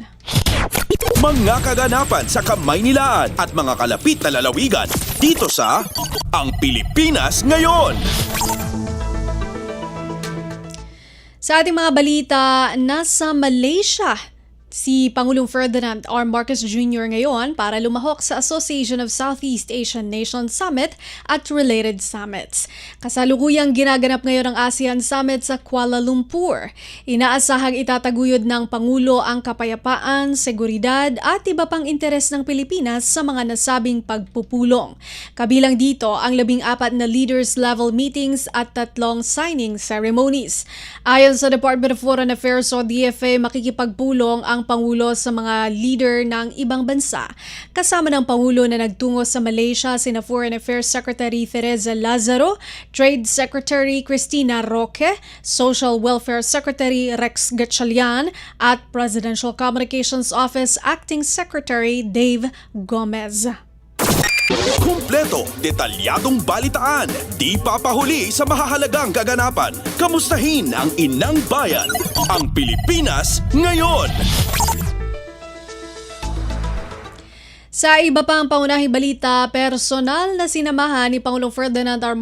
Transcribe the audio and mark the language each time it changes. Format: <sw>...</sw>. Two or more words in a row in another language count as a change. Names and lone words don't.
<tl>Mga kaganapan sa Kamaynilaan at mga kalapit na lalawigan dito sa Ang Pilipinas Ngayon. Sa ating mga balita, nasa Malaysia si Pangulong Ferdinand R. Marcos Jr. ngayon para lumahok sa Association of Southeast Asian Nations Summit at</tl> <en>related summits.</en> <tl>Kasalukuyang ginaganap ngayon ang ASEAN Summit sa Kuala Lumpur. Inaasahang itataguyod ng Pangulo ang kapayapaan, seguridad at iba pang interes ng Pilipinas sa mga nasabing pagpupulong. Kabilang dito ang 14 na</tl> <en>leaders level meetings</en> <tl>at 3</tl> <en>signing ceremonies.</en> <tl>Ayon sa Department of Foreign Affairs o DFA, makikipagpulong ang Pangulo sa mga leader ng ibang bansa. Kasama ng Pangulo na nagtungo sa Malaysia sina Foreign Affairs Secretary Teresa Lazaro, Trade Secretary Cristina Roque, Social Welfare Secretary Rex Gatchalian at Presidential Communications Office Acting Secretary Dave Gomez. Kumpleto, detalyadong balitaan, di papahuli sa mahahalagang kaganapan. Kamustahin ang inang bayan, ang Pilipinas ngayon. Sa iba pang pangunahing balita, personal na sinamahan ni Pangulong Ferdinand R.</tl>